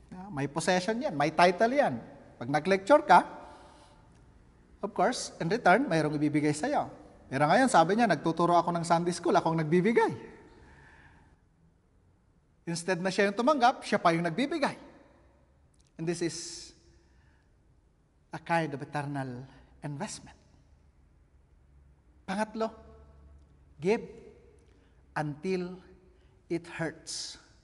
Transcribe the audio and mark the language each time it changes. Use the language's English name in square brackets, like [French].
[Filipino] May possession yan, may title yan. Pag nag-lecture ka, [English] of course, in return, [Filipino] mayroong ibibigay sa'yo. Pero ngayon, sabi niya, nagtuturo ako ng Sunday school, akong nagbibigay. Instead na siya yung tumanggap, siya pa yung nagbibigay. [English] And this is a kind of eternal investment. [Filipino] Pangatlo, [English] give until it hurts.